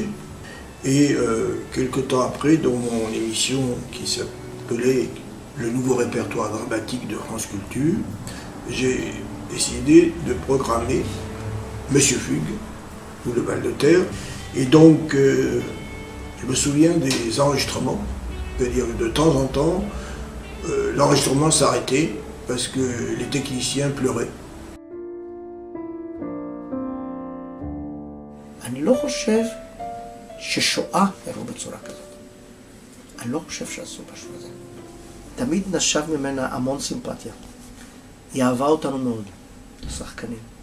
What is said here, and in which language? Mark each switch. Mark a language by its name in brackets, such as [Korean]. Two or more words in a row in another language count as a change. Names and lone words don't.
[French] Et quelque temps après, dans mon émission qui s'appelait Le nouveau répertoire dramatique de France Culture, j'ai décidé de programmer Monsieur Fugue ou le Val de Terre. Et donc, je me souviens des enregistrements, c'est-à-dire de temps en temps, l'enregistrement s'arrêtait parce que les techniciens pleuraient. [Hebrew] אני לא חושב ששואה הראו בצורה כזאת. אני לא חושב שעשו משהו כזה. תמיד נשב ממנה המון סימפתיה. היא אהבה אותנו מאוד, השחקנים.